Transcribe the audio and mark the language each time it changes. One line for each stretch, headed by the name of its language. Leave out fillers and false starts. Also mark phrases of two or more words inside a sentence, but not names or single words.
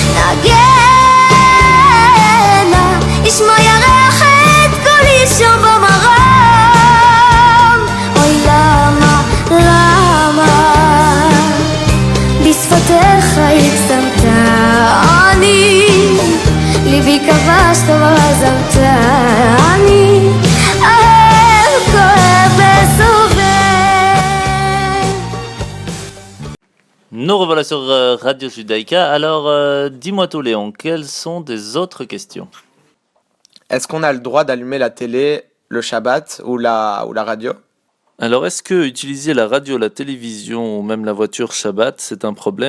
Hebrew: נגן ישמע ירח את קולי שם במרום אוי למה, למה בשפתיך הקסמת אני ליבי כבשת ועזבת אני כואב וסובל.
French: Nous revoilà sur Radio Judaïka. Alors, dis-moi tout Léon, quelles sont des autres questions? Est-ce qu'on a le droit d'allumer la télé le Shabbat ou la radio? Alors, est-ce que utiliser la radio, la télévision ou même la voiture Shabbat, c'est un problème?